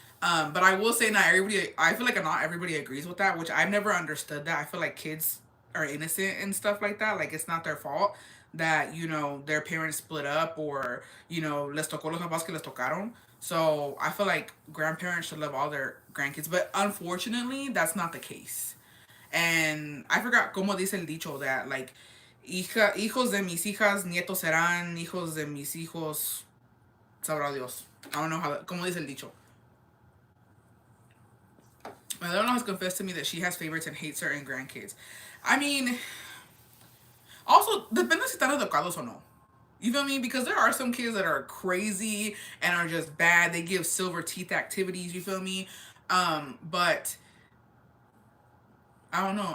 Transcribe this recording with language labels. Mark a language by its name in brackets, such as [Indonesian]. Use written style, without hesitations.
[English] But I will say not everybody. I feel like not everybody agrees with that, which I've never understood that. I feel like kids are innocent and stuff like that. Like it's not their fault that their parents split up, or [Spanish] les tocó los papás que les tocaron. [English] So I feel like grandparents should love all their grandkids, but unfortunately that's not the case. And I forgot [Spanish] como dice el dicho [English] that like [Spanish] hijos de mis hijas nietos serán, hijos de mis hijos sabrá Dios. [English] I don't know [Spanish] como dice el dicho. [English] My mother has confessed to me that she has favorites and hates certain grandkids. I mean, also, [Spanish] depende si están educados o no. [English] You feel me? Because there are some kids that are crazy and are just bad. They give silver teeth activities, you feel me? But I don't know.